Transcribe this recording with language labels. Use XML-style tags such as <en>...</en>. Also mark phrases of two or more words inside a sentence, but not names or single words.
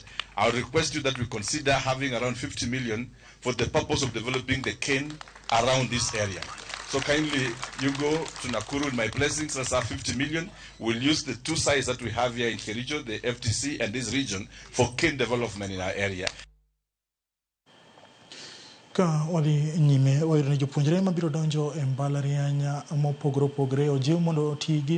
<en>I will request you that we consider having around 50 million for the purpose of developing the cane around this area. So kindly, you go to Nakuru with my blessings. That's our 50 million. We'll use the two sites that we have here in Kericho, the FTC and this region, for cane development in our area.</en> <luo>Ka wali nyime wairne jopuonjre mabiro donjo e mbalariany mopogore opogore ojiw mondo oti gi</luo>